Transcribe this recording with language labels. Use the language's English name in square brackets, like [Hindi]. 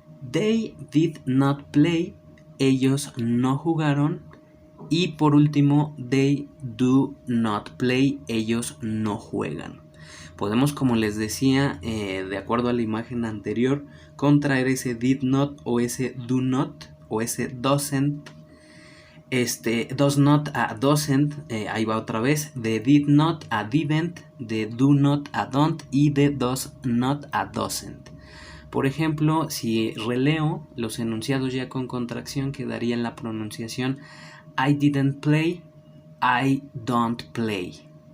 [English] They did not play, [Spanish] ellos no jugaron. Y por último, [English] they do not play, [Spanish] ellos no juegan. Podemos, como les decía, de acuerdo a la imagen anterior, contraer ese did not o ese do not o ese doesn't. [English] Does not a doesn't, [Spanish] ahí va otra vez, [English] de did not a didn't, de do not a don't y de does not a doesn't. [Spanish] Por ejemplo, si releo los enunciados ya con contracción, quedaría en la pronunciación [English] I didn't play, I don't play.